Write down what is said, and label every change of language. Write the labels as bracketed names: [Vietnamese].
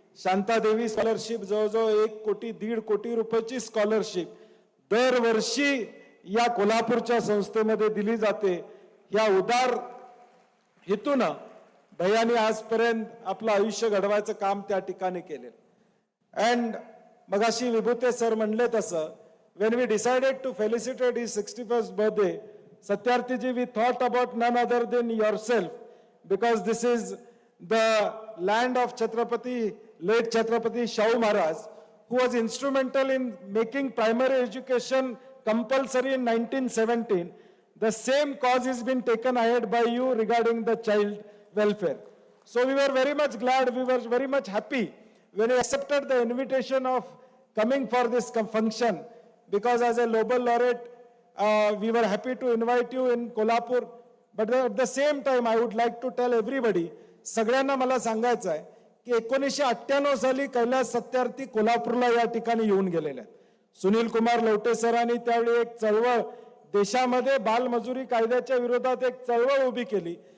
[Marathi] Shanta Devi scholarship जवळजवळ 1 कोटी 1.5 कोटी रुपयाची स्कॉलरशिप दरवर्षी या कोल्हापूरच्या संस्थेमध्ये दिली जाते. या उदार हेतूनं भैयांनी आजपर्यंत आपलं आयुष्य घडवायचं काम त्या ठिकाणी केले. अँड मगाशी विभूते सर म्हणले तसं, [English] when we decided to felicitate his 61st birthday, Satyarthiji, we thought about none other than yourself, because this is the land of late Chhatrapati Shahu Maharaj, who was instrumental in making primary education compulsory in 1917. The same cause has been taken ahead by you regarding the child welfare. So we were very much glad, we were very much happy when you accepted the invitation of coming for this function, because as a Nobel laureate, we were happy to invite you in Kolhapur. But at the same time, I would like to tell everybody, [Marathi] सगळ्यांना मला सांगायचं आहे की 1998 साली कैलास सत्यार्थी कोल्हापूरला या ठिकाणी येऊन गेलेले आहेत. सुनील कुमार लवटे सरांनी त्यावेळी एक चळवळ देशामध्ये बालमजुरी कायद्याच्या विरोधात एक चळवळ उभी केली.